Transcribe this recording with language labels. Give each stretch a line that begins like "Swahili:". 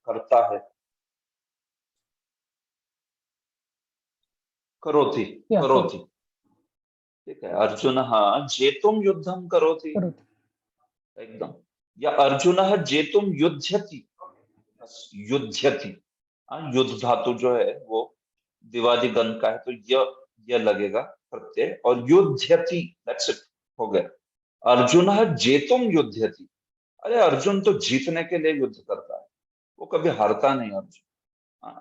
Hindi: करता है
Sanskrit: करोति, करोति,
Hindi: ठीक है।
Sanskrit: अर्जुनः जेतुं युद्धम करोति, एकदम। या अर्जुनः जेतुं युध्यति, युध्यति।
Hindi: युद्ध धातु जो है वो दिवादि गण का है, तो यह लगेगा प्रत्यय, और युध्यति,
English: that's it,
Hindi: हो गया।
Sanskrit: अर्जुनः जेतुं युध्यति,
Hindi: अरे अर्जुन तो जीतने के लिए युद्ध करता है, वो कभी हारता नहीं अर्जुन।